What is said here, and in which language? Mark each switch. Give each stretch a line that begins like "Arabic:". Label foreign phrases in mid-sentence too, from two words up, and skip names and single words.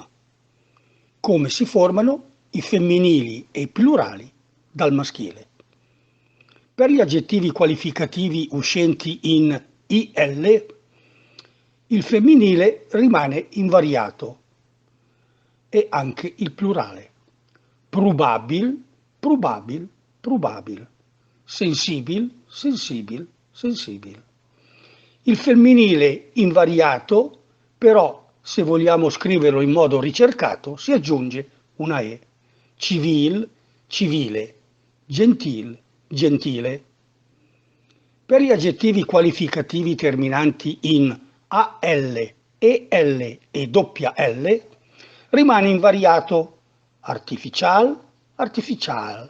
Italian: Come si formano i femminili e i plurali dal maschile. Per gli aggettivi qualificativi uscenti in IL, il femminile rimane invariato e anche il plurale. Probabil, probabil, probabil. Sensibil, sensibil, sensibil. Il femminile invariato, però, se vogliamo scriverlo in modo ricercato, si aggiunge una E. Civil, civile. Gentil, gentile. Per gli aggettivi qualificativi terminanti in AL, EL e doppia L, rimane invariato artificial, artificial.